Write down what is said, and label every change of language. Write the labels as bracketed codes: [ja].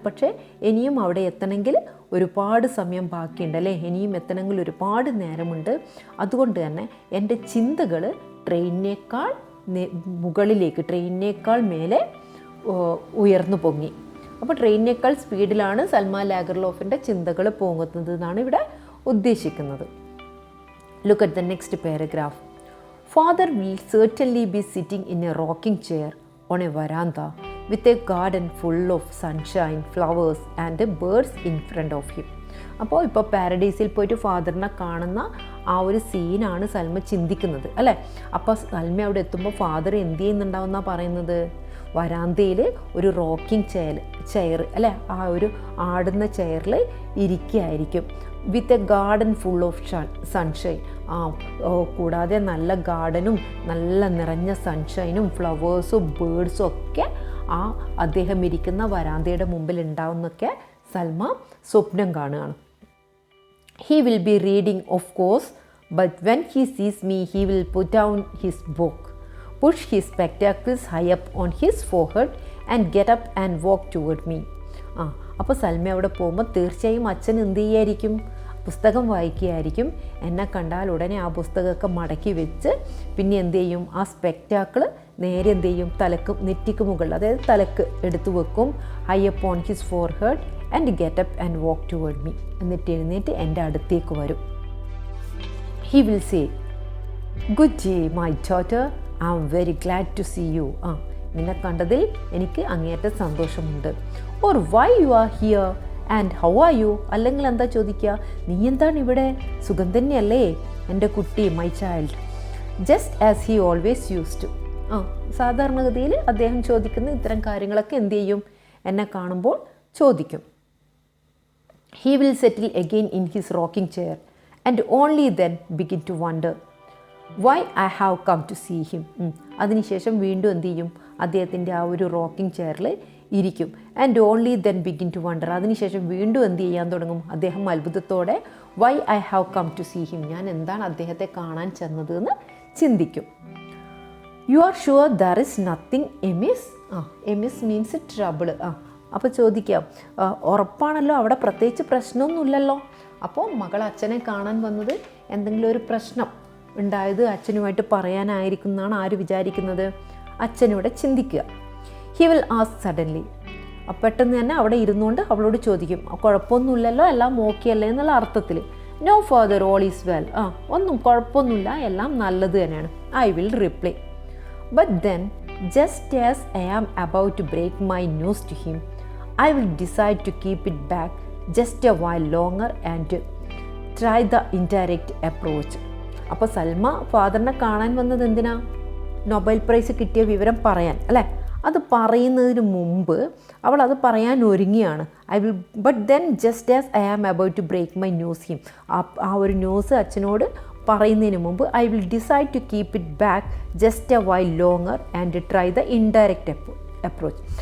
[ml] പക്ഷേ ഇനിയും അവിടെ എത്തണമെങ്കിൽ ഒരുപാട് സമയം ബാക്കിയുണ്ട് അല്ലേ, ഇനിയും എത്തണമെങ്കിൽ ഒരുപാട് നേരമുണ്ട്. അതുകൊണ്ട് തന്നെ എൻ്റെ ചിന്തകൾ ട്രെയിനിനേക്കാൾ മുകളിലേക്ക്, ട്രെയിനിനേക്കാൾ മേലെ ഉയർന്നു പൊങ്ങി. അപ്പോൾ ട്രെയിനിനേക്കാൾ സ്പീഡിലാണ് സൽമാ ലാഗർലോഫിൻ്റെ ചിന്തകൾ പോകുന്നത് എന്നാണ് ഇവിടെ ഉദ്ദേശിക്കുന്നത്. [en] Look at the next paragraph. Father will certainly be sitting in a rocking chair on a veranda with a garden full of sunshine, flowers and birds in front of him. [ml] അപ്പോൾ ഇപ്പോൾ പാരഡൈസിൽ പോയിട്ട് ഫാദറിനെ കാണുന്ന ആ ഒരു സീനാണ് സൽമ ചിന്തിക്കുന്നത് അല്ലേ. അപ്പോൾ സൽമ അവിടെ എത്തുമ്പോൾ ഫാദർ എന്ത് ചെയ്യുന്നുണ്ടാവുമെന്നാണ് പറയുന്നത്? വരാന്തയിൽ ഒരു റോക്കിംഗ് ചെയർ അല്ലേ, ആ ഒരു ആടുന്ന ചെയറിൽ ഇരിക്കുകയായിരിക്കും. [en] With a garden full of sunshine. [ml] കൂടാതെ നല്ല ഗാർഡനും നല്ല നിറഞ്ഞ സൺഷൈനും ഫ്ലവേഴ്സും ബേഡ്സും ഒക്കെ അദ്ദേഹം ഇരിക്കുന്ന വരാന്തയുടെ മുമ്പിൽ ഉണ്ടാവുന്നൊക്കെ സൽമ സ്വപ്നം കാണുകയാണ്. [en] He will be reading, of course, but when he sees me, he will put down his book, push his spectacles high up on his forehead and get up and walk toward me. [ml] അപ്പോൾ സൽമ അവിടെ പോകുമ്പോൾ തീർച്ചയായും അച്ഛൻ എന്ത് ചെയ്യായിരിക്കും? പുസ്തകം വായിക്കുകയായിരിക്കും. എന്നെ കണ്ടാൽ ഉടനെ ആ പുസ്തകമൊക്കെ മടക്കി വെച്ച് പിന്നെ എന്ത് ചെയ്യും? ആ സ്പെക്റ്റാക്കിൾ നേരെ എന്ത് ചെയ്യും? നെറ്റിക്ക് മുകളിൽ, അതായത് തലക്ക് എടുത്തു വെക്കും. [en] High up on his forehead and get up and walk toward me. [ml] എന്നിട്ട് എഴുന്നേറ്റ് എൻ്റെ അടുത്തേക്ക് വരും. [en] He will say, good day my daughter, I am very glad to see you. [ml] നിന്നെ കണ്ടതിൽ എനിക്ക് അങ്ങേയറ്റം സന്തോഷമുണ്ട്. [en] Or why you are here and how are you? [ml] അല്ലെങ്കിൽ എന്താ ചോദിക്കുക? നീ എന്താണ് ഇവിടെ? സുഖം തന്നെയല്ലേ എൻ്റെ കുട്ടി, [en] My child. Just as he always use to. [ml] സാധാരണഗതിയിൽ അദ്ദേഹം ചോദിക്കുന്ന ഇത്തരം കാര്യങ്ങളൊക്കെ എന്ത് ചെയ്യും? എന്നെ കാണുമ്പോൾ ചോദിക്കും. [en] He will settle again in his rocking chair and only then begin to wonder why I have come to see him. [ml] അതിനുശേഷം വീണ്ടും എന്ത് ചെയ്യും? അദ്ദേഹത്തിൻ്റെ ആ ഒരു റോക്കിംഗ് ചെയറിൽ ഇരിക്കും. [en] And only then begin to wonder. [ml] അതിനുശേഷം വീണ്ടും എന്ത് ചെയ്യാൻ തുടങ്ങും? അദ്ദേഹം അത്ഭുതത്തോടെ [en] why I have come to see him, [ml] ഞാൻ എന്താണ് അദ്ദേഹത്തെ കാണാൻ ചെന്നത് എന്ന് ചിന്തിക്കും. [en] You are sure there is nothing amiss? Amiss means trouble. [ml] അപ്പോൾ ചോദിക്കാം, ഉറപ്പാണല്ലോ അവിടെ പ്രത്യേകിച്ച് പ്രശ്നമൊന്നുമില്ലല്ലോ. അപ്പോൾ മകൾ അച്ഛനെ കാണാൻ വന്നത് എന്തെങ്കിലും ഒരു പ്രശ്നം ഉണ്ടായത് അച്ഛനുമായിട്ട് പറയാനായിരിക്കും എന്നാണ് ആര് വിചാരിക്കുന്നത്? അച്ഛനിവിടെ ചിന്തിക്കുക. [en] He will ask suddenly. [ml] പെട്ടെന്ന് തന്നെ അവിടെ ഇരുന്നുകൊണ്ട് അവളോട് ചോദിക്കും, കുഴപ്പമൊന്നുമില്ലല്ലോ, എല്ലാം ഓക്കെ അല്ലേ എന്നുള്ള അർത്ഥത്തിൽ. [en] No father, all is well. [ml] ഒന്നും കുഴപ്പമൊന്നുമില്ല, എല്ലാം നല്ലത് തന്നെയാണ്. [en] I will reply. But then just as I am about to break my news to him, I will decide to keep it back just a while longer and try the indirect approach. [ml] അപ്പോൾ സൽമ ഫാദറിനെ കാണാൻ വന്നത് എന്തിനാ? Nobel prize കിട്ടിയ വിവരം പറയാൻ അല്ലേ? അത് പറയുന്നതിന് മുമ്പ് അവൾ അത് പറയാൻ ഒരുങ്ങിയാണ്. [en] But then just as I am about to break my news him. [ml] ആ ഒരു ന്യൂസ് അച്ഛനോട് പറയുന്നതിന് മുമ്പ് [en] I will decide to keep it back just a while longer and try the indirect approach.